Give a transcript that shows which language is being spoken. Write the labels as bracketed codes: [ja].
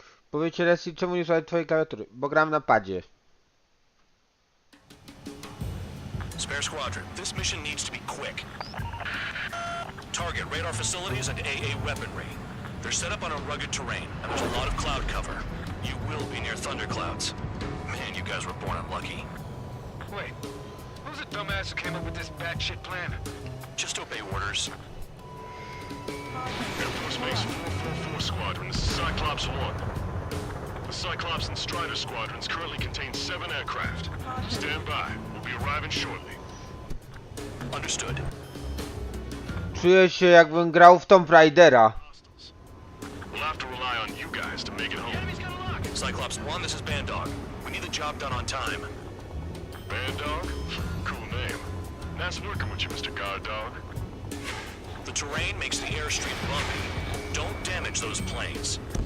[pl] Powiecie, Resil, czemu nie używaj twojej klawiatury? Bo gram na padzie. [en] Spare squadron, this mission needs to be quick. Target radar facilities and AA weaponry. They're set up on a rugged terrain, and there's a lot of cloud cover. You will be near thunderclouds. Man, you guys were born unlucky. Wait, who's the dumbass who came up with this batshit plan? Just obey orders. Air Force Base 444 Squadron, this is Cyclops 1. The Cyclops and Strider squadrons currently contain 7 aircraft. Stand by. We'll be arriving shortly. Understood. [pl] Czuję się, jakbym grał w Tomb Raidera. [en] We'll have to rely on you guys to make it home. Cyclops 1, this is Bandog. We need the job done on time. Bandog? Cool name. Nice working with you, Mr. Guard Dog. The terrain makes the airstream bumpy. Don't damage those planes.